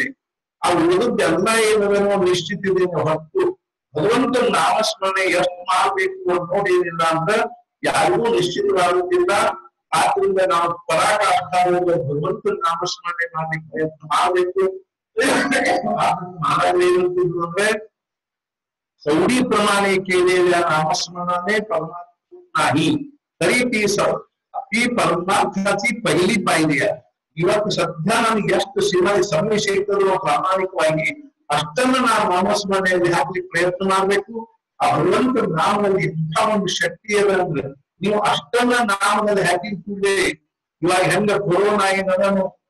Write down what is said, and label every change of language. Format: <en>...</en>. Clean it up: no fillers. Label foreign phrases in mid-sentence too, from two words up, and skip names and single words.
<kn>ಆ ಉಳಿದದ್ದೆಲ್ಲ ಏನೋ ನಿಶ್ಚಿತ ಇದೆ ಹೊರತು ಭಗವಂತನ ನಾಮಸ್ಮರಣೆ ಎಷ್ಟು ಮಾಡ್ಬೇಕು ಅನ್ನೋದೇನಿಲ್ಲ ಅಂದ್ರೆ ಯಾರಿಗೂ ನಿಶ್ಚಿತವಾಗುತ್ತಿಲ್ಲ. ಆದ್ರಿಂದ ನಾವು ಪರಾಕಾಷ್ಠ ಭಗವಂತನ ನಾಮಸ್ಮರಣೆ ಮಾಡ್ಲಿಕ್ಕೆ ಪ್ರಯತ್ನ ಮಾಡ್ಬೇಕು. ಮಹಾರಾಜ ಏನಂತಿದ್ರು ಅಂದ್ರೆ</kn> <mr>सौड़ी प्रमाणे केलेल्या नामस्मरणाने परमात्मा नाही, तरी ती परमार्थाची पहिली पायरी आहे.</mr> <kn>ಇವತ್ತು ಸದ್ಯ ನನಗೆ ಎಷ್ಟು ಸಮಯಶೇಖರು ಪ್ರಾಮಾಣಿಕವಾಗಿ ಅಷ್ಟನ್ನ ನಾವು ನಾಮಸ್ಮರಣೆಯಲ್ಲಿ ಹಾಕ್ಲಿಕ್ಕೆ ಪ್ರಯತ್ನ ಮಾಡ್ಬೇಕು. ಆ ಭಗವಂತ ನಾಮದಲ್ಲಿ ಇಂಥ ಒಂದು ಶಕ್ತಿ ಇದೆ ಅಂದ್ರೆ ನೀವು ಅಷ್ಟನ್ನ ನಾಮದಲ್ಲಿ ಹಾಕಿ ಕೂಡಲೇ ಇವಾಗ ಹೆಂಗ ಕೊರೋನಾ ಏನದನು</kn>